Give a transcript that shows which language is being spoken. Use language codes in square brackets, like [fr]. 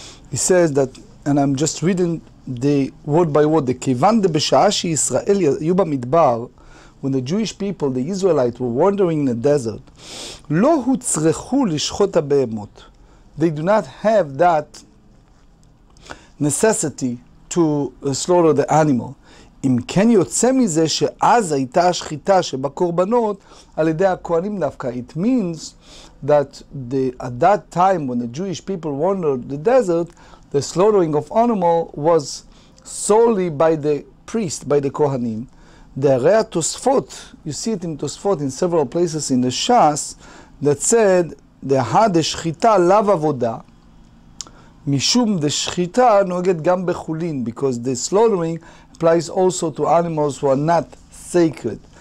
[en] He says that, and I'm just reading the word by word, the [he] Kevan de B'sha'ah she'Yisrael yayu b'midbar, [en] when the Jewish people, the Israelites, were wandering in the desert, [he] lo hutzrechu lishchot ha'behemot. [en] They do not have that necessity to slaughter the animal. [he] אם כן יוצא מזה שאז הייתה השחיטה שבקורבנות על ידי הכהנים דווקא. [en] It means that at that time when the Jewish people wandered the desert, the slaughtering of animal was solely by the priest, by the Kohanim. The Rea Tosfot, you see it in Tosfot in several places in the Shas, that said, the Shechita [he] lav avoda, mishum [en] the Shechita [he] noget gam bechulin, [en] because the slaughtering applies also to animals who are not sacred.